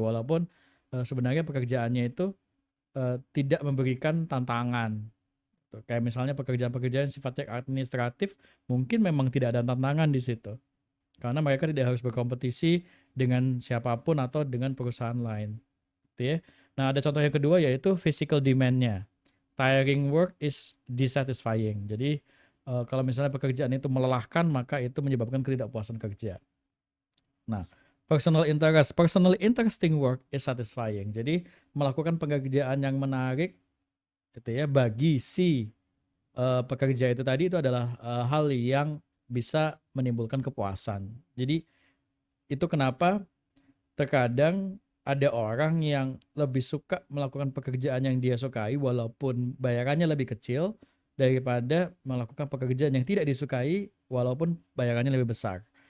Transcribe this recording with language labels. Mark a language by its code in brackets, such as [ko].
[id] Walaupun sebenarnya pekerjaannya itu tidak memberikan tantangan. Tuh, kayak misalnya pekerjaan-pekerjaan sifatnya administratif, mungkin memang tidak ada tantangan di situ. Karena mereka tidak harus berkompetisi dengan siapapun atau dengan perusahaan lain. Gitu ya. Nah, ada contoh yang kedua yaitu physical demand-nya. [en] Tiring work is dissatisfying. [id] Jadi, kalau misalnya pekerjaan itu melelahkan, maka itu menyebabkan ketidakpuasan kerja. [en] Nah, personal interesting work is satisfying. [id] Jadi, melakukan pekerjaan yang menarik gitu ya bagi si pekerja itu tadi itu adalah hal yang bisa menimbulkan kepuasan. Jadi itu kenapa terkadang ada orang yang lebih suka melakukan pekerjaan yang dia sukai walaupun bayarannya lebih kecil daripada melakukan pekerjaan yang tidak disukai walaupun bayarannya lebih besar.